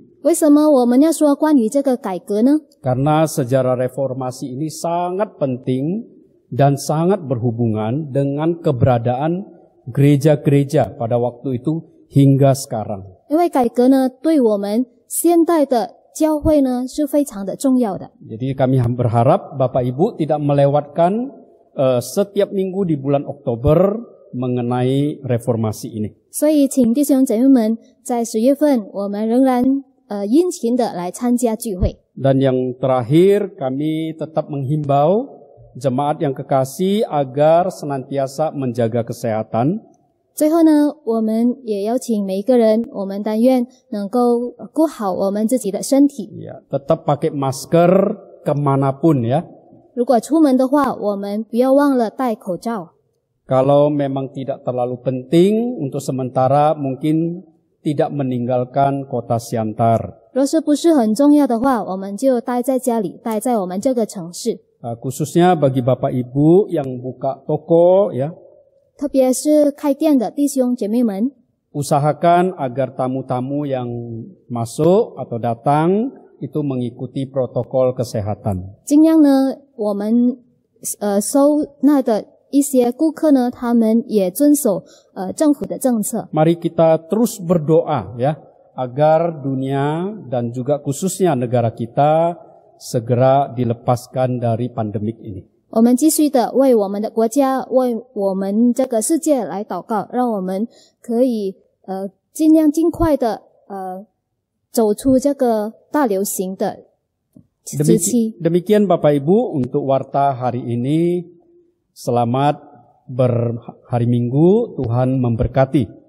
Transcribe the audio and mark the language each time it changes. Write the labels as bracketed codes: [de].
[zh] 为什么我们要说关于这个改革呢？ [id] Karena sejarah reformasi ini sangat penting dan sangat berhubungan dengan keberadaan gereja-gereja pada waktu itu hingga sekarang. [zh] 因为改革呢，对我们现代的教会呢是非常的重要的。 [id] Jadi kami berharap Bapak Ibu tidak melewatkan setiap minggu di bulan Oktober mengenai reformasi ini. [zh] 所以请弟兄姐妹们在10月份我们仍然殷勤的来参加聚会。 [id] Dan yang terakhir kami tetap menghimbau jemaat yang kekasih agar senantiasa menjaga kesehatan. [zh] 最后呢，我们也邀请每一个人，我们但愿能够顾好我们自己的身体。 [id] Ya, tetap pakai masker kemanapun ya. [zh] 如果出门的话，我们不要忘了戴口罩。 [id] Kalau memang tidak terlalu penting, untuk sementara mungkin tidak meninggalkan kota Siantar. [zh] 若是不是很重要的话，我们就待在家里，待在我们这个城市。 [id] Khususnya bagi Bapak Ibu yang buka toko ya, [zh] 特别是开店的弟兄姐妹们， [id] usahakan agar tamu-tamu yang masuk atau datang itu mengikuti protokol kesehatan. [zh] 尽量呢，我们收纳的一些顾客呢，他们也遵守政府的政策。 [id] Mari kita terus berdoa ya, agar dunia dan juga khususnya negara kita segera dilepaskan dari pandemik ini. [zh] 我们继续的为我们的国家，为我们这个世界来祷告，让我们可以尽快的走出这个大流行的时期。 [id] Demikian Bapak Ibu untuk warta hari ini. Selamat berhari Minggu, Tuhan memberkati.